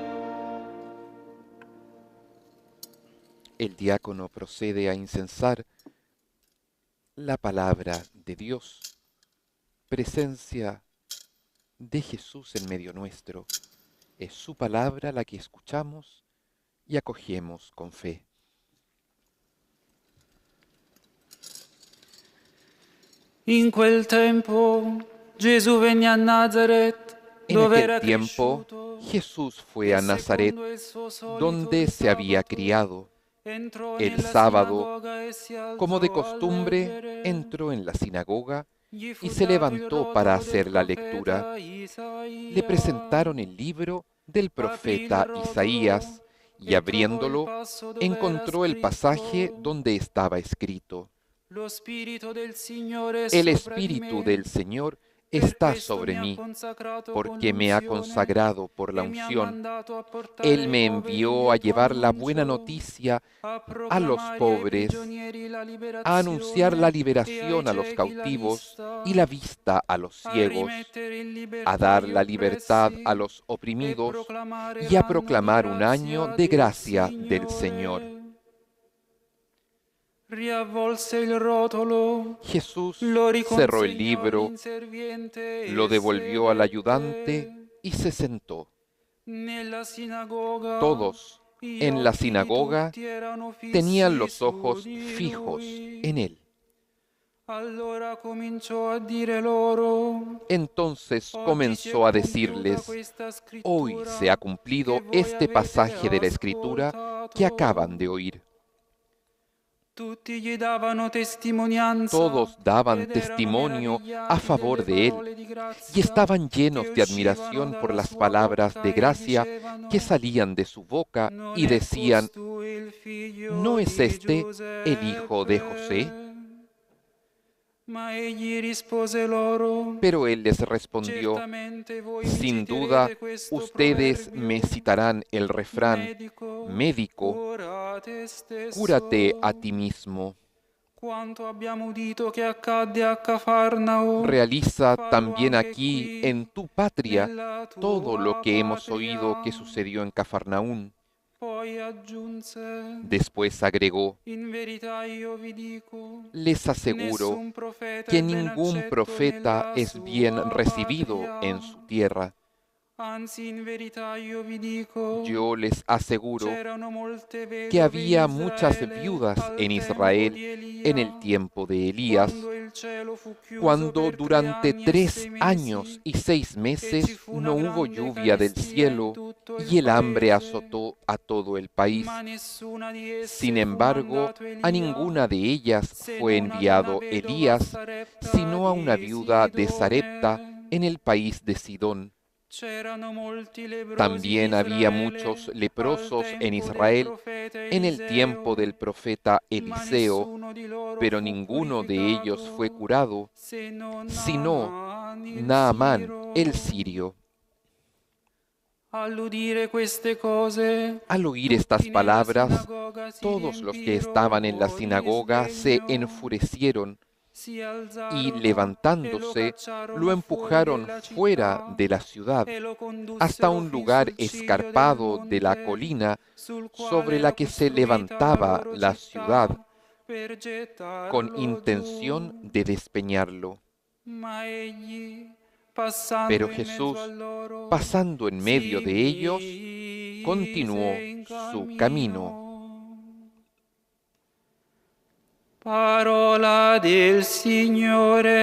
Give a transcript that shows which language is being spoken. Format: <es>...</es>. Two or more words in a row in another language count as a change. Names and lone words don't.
<es>El diácono procede a incensar la palabra de Dios. Presencia de Jesús en medio nuestro. Es su palabra la que escuchamos y acogemos con fe.</es> <it>In quel tempo Gesù venne a Nazaret,</it> <es>En</es> <it>dove</it> <es>aquel</es> <it>era</it> <es>tiempo</es> <it>cresciuto,</it> <es>Jesús fue</es> <it>e</it> <es>a Nazaret,</es> <it>secondo il suo solito</it> <es>donde</es> <it>il</it> <es>se había</es> <it>sabato,</it> <es>criado.</es> <it>entrò</it> <es>El</es> <it>nella</it> <es>sábado,</es> <it>sinagoga e si alzò</it> <es>como de</es> <it>a</it> <es>costumbre,</es> <it>leggere.</it> <es>entró en la sinagoga</es> <it>Gli fu</it> <es>y se</es> <it>dato il</it> <es>levantó para</es> <it>rotolo</it> <es>hacer</es> <it>del</it> <es>la</es> <it>profeta</it> <es>lectura.</es> <it>Isaia.</it> <es>Le presentaron el libro del profeta Isaías y abriéndolo encontró el pasaje donde estaba escrito:</es> <it>Lo Spirito del Signore è</it> <es>El</es> <it>sopra di</it> <es>Espíritu</es> <it>me,</it> <es>del Señor está sobre mí, porque me ha consagrado por la unción. Él me envió a llevar la buena noticia a los pobres, a anunciar la liberación a los cautivos y la vista a los ciegos, a dar la libertad a los oprimidos y a proclamar un año de gracia del Señor.</es> <it>Riavvolse il rotolo,</it> <es>Jesús</es> <it>lo</it> <es>cerró el</es> <it>riconsegnò</it> <es>libro,</es> <it>all'inserviente</it> <es>lo</es> <it>e</it> <es>devolvió al</es> <it>sedette.</it> <es>ayudante y se sentó.</es> <it>Nella sinagoga,</it> <es>Todos</es> <it>gli</it> <es>en la</es> <it>occhi di</it> <es>sinagoga</es> <it>tutti erano fissi</it> <es>tenían los</es> <it>su</it> <es>ojos</es> <it>di</it> <es>fijos</es> <it>lui.</it> <es>en él.</es> <it>Allora cominciò a dire loro:</it> <es>Entonces</es> <it>Oggi si è</it> <es>comenzó a</es> <it>compiuta</it> <es>decirles:</es> <it>questa</it> <es>hoy</es> <it>scrittura</it> <es>se ha</es> <it>che</it> <es>cumplido</es> <it>voi</it> <es>este</es> <it>avete</it> <es>pasaje de la Escritura que</es> <it>ascoltato.</it> <es>acaban de oír.</es> <it>Tutti gli davano testimonianza</it> <es>Todos daban</es> <it>ed erano</it> <es>testimonio a</es> <it>meravigliati</it> <es>favor</es> <it>delle</it> <es>de él</es> <it>parole di</it> <es>y</es> <it>grazia</it> <es>estaban</es> <it>che</it> <es>llenos de</es> <it>uscivano</it> <es>admiración por</es> <it>dalla</it> <es>las</es> <it>sua</it> <es>palabras</es> <it>bocca</it> <es>de</es> <it>e</it> <es>gracia</es> <it>dicevano:</it> <es>que salían de su boca</es> <it>Non</it> <es>y</es> <it>è</it> <es>decían:</es> <it>questo il figlio</it> <es>¿no es</es> <it>di</it> <es>este el hijo de José?</es> <it>Giuseppe? Ma egli rispose loro:</it> <es>Pero él les respondió:</es> <it>Certamente voi mi</it> <es>sin duda,</es> <it>citerete questo</it> <es>ustedes</es> <it>proverbio,</it> <es>me citarán el refrán: Médico,</es> <it>curate stesso.</it> <es>cúrate a ti mismo.</es> <it>Quanto abbiamo udito che accadde a Cafarnao,</it> <es>Realiza</es> <it>fallo</it> <es>también</es> <it>anche</it> <es>aquí,</es> <it>qui,</it> <es>en tu patria,</es> <it>nella</it> <es>todo lo</es> <it>tua</it> <es>que hemos</es> <it>patria.</it> <es>oído que sucedió en Cafarnaún.</es> <it>Poi aggiunse:</it> <es>Después agregó:</es> <it>in verità io vi dico,</it> <es>les aseguro</es> <it>nessun profeta</it> <es>que</es> <it>è ben</it> <es>ningún</es> <it>accetto</it> <es>profeta</es> <it>nella</it> <es>es bien</es> <it>sua</it> <es>recibido</es> <it>patria.</it> <es>en su tierra.</es> <it>Anzi, in verità io vi dico,</it> <es>Yo les aseguro</es> <it>c'erano molte</it> <es>que</es> <it>vedove in</it> <es>había muchas</es> <it>Israele</it> <es>viudas</es> <it>al</it> <es>en</es> <it>tempo</it> <es>Israel</es> <it>di Elia,</it> <es>en el tiempo de Elías,</es> <it>quando il cielo fu chiuso</it> <es>cuando</es> <it>per 3</it> <es>durante</es> <it>anni e</it> <es>3</es> <it>6</it> <es>años</es> <it>mesi,</it> <es>y 6</es> <it>e ci</it> <es>meses</es> <it>fu una</it> <es>no hubo</es> <it>grande</it> <es>lluvia del</es> <it>carestia in</it> <es>cielo</es> <it>tutto il</it> <es>y el hambre</es> <it>paese.</it> <es>azotó a todo el país.</es> <it>Ma nessuna di esse</it> <es>Sin</es> <it>fu</it> <es>embargo,</es> <it>mandato</it> <es>a</es> <it>Elia,</it> <es>ninguna de ellas</es> <it>se</it> <es>fue</es> <it>non ad una</it> <es>enviado</es> <it>vedova</it> <es>Elías,</es> <it>Sarepta</it> <es>sino a una</es> <it>di</it> <es>viuda de Sarepta</es> <it>Sidone.</it> <es>en el país de Sidón.</es> <it>C'erano molti lebbrosi</it> <es>También</es> <it>in</it> <es>había</es> <it>Israele</it> <es>muchos</es> <it>al</it> <es>leprosos en</es> <it>tempo del</it> <es>Israel</es> <it>profeta</it> <es>en el tiempo</es> <it>Eliseo,</it> <es>del profeta</es> <it>ma</it> <es>Eliseo,</es> <it>nessuno di loro</it> <es>pero</es> <it>fu</it> <es>ninguno de ellos fue</es> <it>purificato,</it> <es>curado,</es> <it>se non</it> <es>sino</es> <it>Naaman il</it> <es>Naamán el</es> <it>Siro.</it> <es>sirio.</es> <it>All'udire queste cose,</it> <es>Al oír estas</es> <it>tutti nella</it> <es>palabras,</es> <it>sinagoga si</it> <es>todos los que estaban en la</es> <it>riempirono di</it> <es>sinagoga se</es> <it>sdegno,</it> <es>enfurecieron</es> <it>si</it> <es>y</es> <it>alzarono e lo</it> <es>levantándose lo</es> <it>cacciarono fuori</it> <es>empujaron</es> <it>della</it> <es>fuera</es> <it>città</it> <es>de la ciudad</es> <it>e lo</it> <es>hasta</es> <it>condussero</it> <es>un</es> <it>fin</it> <es>lugar</es> <it>sul ciglio del</it> <es>escarpado de la</es> <it>monte</it> <es>colina</es> <it>sul</it> <es>sobre</es> <it>quale</it> <es>la</es> <it>era</it> <es>que se</es> <it>costruita la</it> <es>levantaba</es> <it>loro</it> <es>la ciudad</es> <it>città per</it> <es>con</es> <it>gettarlo</it> <es>intención</es> <it>giù.</it> <es>de despeñarlo.</es> <it>Ma egli, passando</it> <es>Pero</es> <it>in mezzo</it> <es>Jesús,</es> <it>a loro,</it> <es>pasando en medio</es> <it>si</it> <es>de ellos,</es> <it>mise</it> <es>continuó</es> <it>in</it> <es>su camino.</es> <it>Parola del Signore.</it>